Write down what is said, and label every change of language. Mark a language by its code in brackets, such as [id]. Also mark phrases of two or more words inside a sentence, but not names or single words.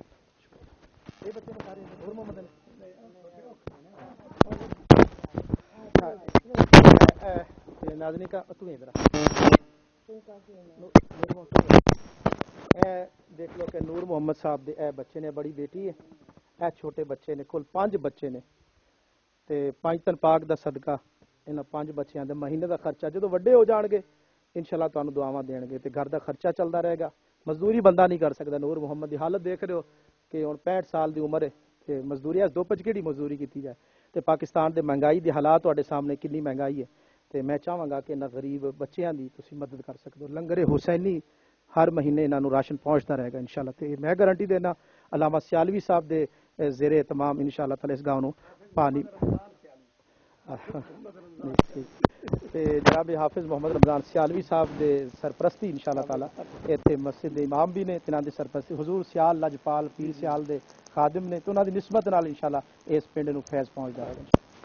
[pa] یہ بچے سارے نور محمد نے ناظرین کا تو ادھر دیکھ لو کہ نور محمد صاحب دے اے بچے نے, بڑی بیٹی ہے, اے چھوٹے بچے نے, کل 5 بچے نے. تے 5 تن پاک دا صدقہ انہاں 5 بچیاں دے مہینے دا خرچہ جدو وڈے ہو جان گے انشاءاللہ تانوں دعاواں دین گے, تے گھر دا خرچہ چلدا رہے گا. مزدوری بندہ نہیں کر سکدا. نور محمد دی حالت دیکھ رہے ہو کہ ہن 65 سال دی عمر ہے, تے مزدوری اس 2 پچ کیڑی مزدوری کیتی جائے. تے پاکستان دے مہنگائی دی حالات تواڈے سامنے کتنی مہنگائی ہے. تے میں چاہواں گا کہ انہاں غریب بچیاں دی تسی مدد کر سکدو. لنگر حسینی ہر مہینے انہاں نوں راشن پہنچتا رہے گا انشاءاللہ. تے میں گارنٹی دینا علامہ سیالوی صاحب دے زیر اہتمام [ar] انشاءاللہ تعالی [pa] اس گاؤں نوں پانی جناب حافظ محمد رمضان سیالوی صاحب دے سرپرستی [ar] انشاءاللہ تعالی [pa] ایتھے مسجد دے امام بھی نے, تنہاں دی سرپرستی حضور سیال لجپال پیر سیال دے خادم نے, تو انہاں دی نسبت نال انشاءاللہ اس پنڈ نوں فیض پہنچ جائے گا.